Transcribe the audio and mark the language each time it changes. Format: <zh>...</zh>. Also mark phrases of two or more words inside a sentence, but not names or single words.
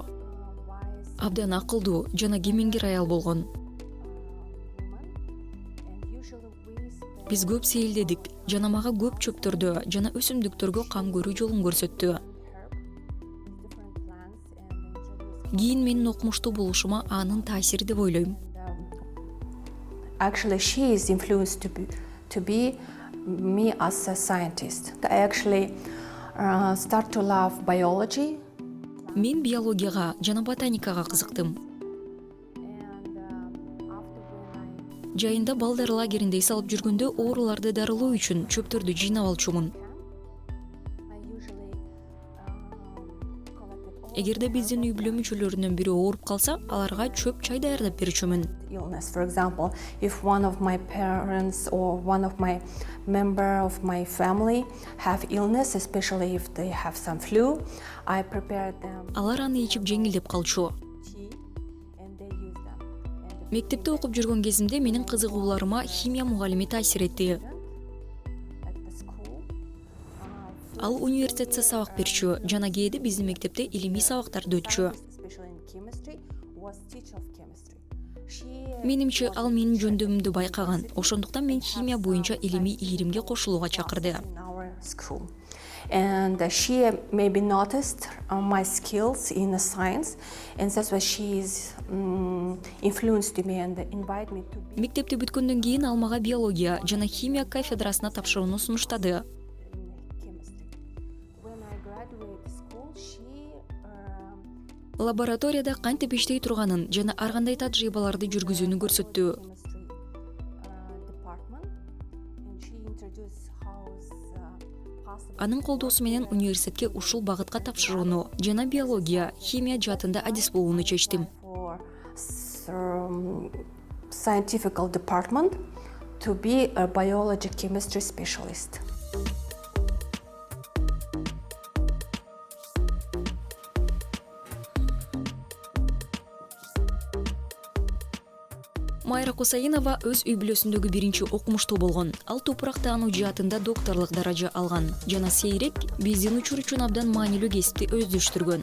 <ky>Абдан акылдуу жана кемингер аял болгон. Биз көп сейилдедик жана мага көп чөптөрдө жана өсүмдүктөргө кам көрүү жолун көрсөттү. Кийин менин окумуштуу болушума анын таасири деп ойлойм.</ky> <en>Actually, she is influenced to be me as a scientist. I actually start to love biology.</en> <ky>Мен биологияга жана ботаникага кызыктым. Жайында балдар лагеринде эс алып жүргөндө ооруларды дарылоо үчүн чөптөрдү жыйнап алчумун. Эгерде биздин үй бүлө мүчөлөрүнөн бири ооруп калса, аларга чөп чай даярдап берчүмүн.</ky> <en>Illness, for example, if one of my parents or one of my member of my family have illness, especially if they have some flu, I prepare them</en> <ky>Алар аны ичип жеңилдеп калчу.</ky> <en>tea and they use them.</en> <ky>Мектепте окуп жүргөн кезимде менин кызыгууларыма химия мугалими таасир этти.</ky> <en>At the school,</en> <ky>Ал университетте сабак берчү жана кээде биздин мектепте илимий сабактарды өтчү.</ky> <en>especially in chemistry, was teacher of chemistry. She</en> <ky>Менимче ал менин жөндөмүмдү байкаган. Ошондуктан мен химия боюнча илимий ийримге кошулууга чакырды.</ky> <en>in our school. And she maybe noticed my skills in the science, and that's why she is influenced me and invited me to be</en> <ky>Мектепти бүткөндөн кийин ал мага биология жана химия кафедрасына тапшырууну сунуштады.</ky> <en>in chemistry. When I graduated school, she</en> <ky>Лабораторияда кантип иштей турганын жана ар кандай тажрыйбаларды жүргүзүүнү көрсөттү.</ky> <en>chemistry department, and she introduced how possible.</en> <ky>Анын колдоосу менен университетке ушул багытка тапшырууну жана биология, химия жаатында адис болууну чечтим.</ky> <en>For scientific department to be a biology chemistry specialist.</en> <ky>Майра Кусаинова өз үй бүлөсүндөгү биринчи окумуштуу болгон. Ал топурак таануу жаатында докторлук даража алган. Жана сейрек биздин учур үчүн абдан маанилүү кесипти өздүштүргөн.</ky>